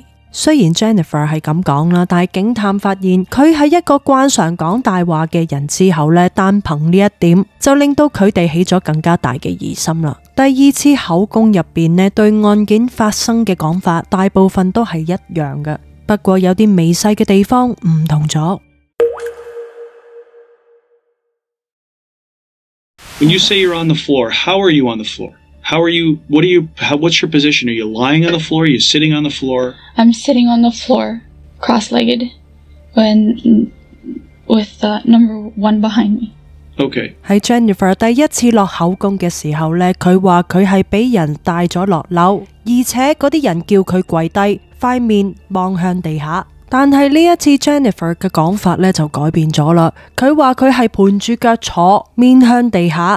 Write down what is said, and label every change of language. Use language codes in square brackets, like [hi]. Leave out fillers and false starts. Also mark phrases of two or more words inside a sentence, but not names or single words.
[yue] 雖然 Jennifer 係咁講啦，但係警探發現佢係一個慣常講大話嘅人之後呢，單憑呢一點就令到佢哋起咗更加大嘅疑心啦。第二次口供入邊呢，對案件發生嘅講法大部分都係一樣嘅，不過有啲微細嘅地方唔同咗。 [en] When you say you're on the floor, how are you on the floor? How are you, what's your position? Are you lying on the floor? Are you sitting on the floor? I'm sitting on the floor, cross-legged, with number 1 behind me. Okay. [yue] 喺 Jennifer 第一次落口供嘅時候呢，佢話佢係俾人帶咗落樓，而且嗰啲人叫佢跪低，塊面望向地下。但係呢一次 Jennifer 嘅講法呢就改變咗啦，佢話佢係盤住腳坐，面向地下。